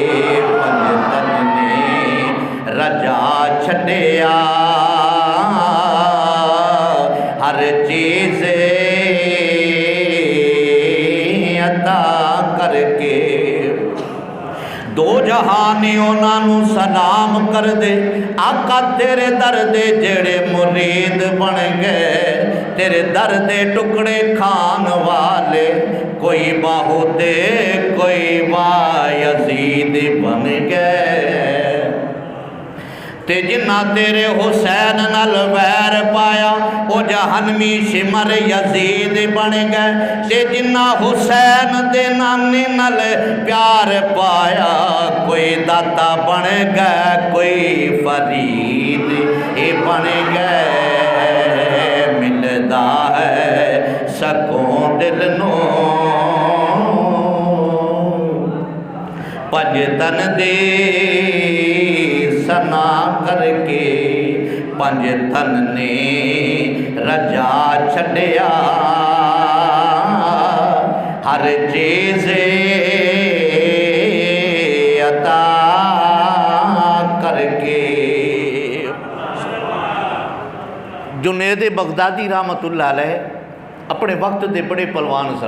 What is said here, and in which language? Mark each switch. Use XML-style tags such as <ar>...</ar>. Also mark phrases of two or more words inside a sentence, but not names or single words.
<pa>پنج تن نے رجا چھڈیا ہر چیز عطا کر کے۔ دو جہانی انہاں نوں سلام کر دے، آقا تیرے در دے جڑے مرید بن گئے، تیرے در دے ٹکڑے کھان والے، کوئی باہو دے کوئی بایزید بن گئے۔ تے جنہ تیرے حسین نال ویر پایا او جہنمی شمر یزید بن گئے۔ تے جنہ حسین دے نانے نال پیار پایا کوئی داتا بن گئے کوئی فرید بن گئے۔ ملدا ہے سکون دل نو پنج تن دے سنا کر کے۔ پنج تن نے رجا چھڈیا ہر چیز عطا کر کے۔ جنید بغدادی</pa> <ar>رحمت اللہ علیہ</ar> <pa>اپنے وقت دے بڑے پلوان سن۔</pa>